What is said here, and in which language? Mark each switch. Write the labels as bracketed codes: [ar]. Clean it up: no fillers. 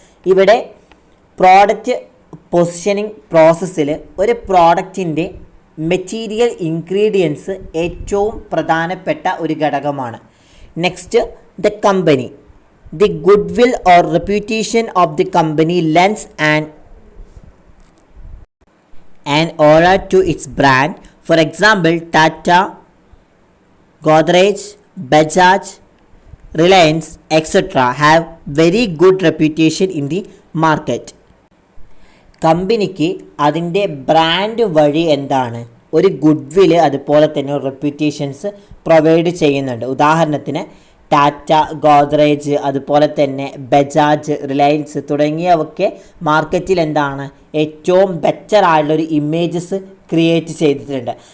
[ml] ഇവിടെ product positioning പ്രോസസ്സിൽ ഒരു പ്രോഡക്റ്റിൻ്റെ മെറ്റീരിയൽ ഇൻഗ്രീഡിയൻസ് ഏറ്റവും പ്രധാനപ്പെട്ട ഒരു ഘടകമാണ്. [en] Next, the company. The goodwill or reputation of the company lends and aura to its brand. For example Tata, Godrej, Bajaj, Reliance, etc. have very good reputation in the market. [ml] കമ്പനിക്ക് അതിൻ്റെ brand വഴി എന്താണ് ഒരു good വില് അതുപോലെ തന്നെ റെപ്യൂട്ടേഷൻസ് provide ചെയ്യുന്നുണ്ട്. ഉദാഹരണത്തിന് ടാറ്റ, ഗോദ്രേജ്, അതുപോലെ തന്നെ ബജാജ്, റിലയൻസ് തുടങ്ങിയവയൊക്കെ മാർക്കറ്റിൽ എന്താണ് ഏറ്റവും ബെറ്റർ ആയിട്ടുള്ളൊരു ഇമേജസ് ക്രിയേറ്റ് ചെയ്തിട്ടുണ്ട്.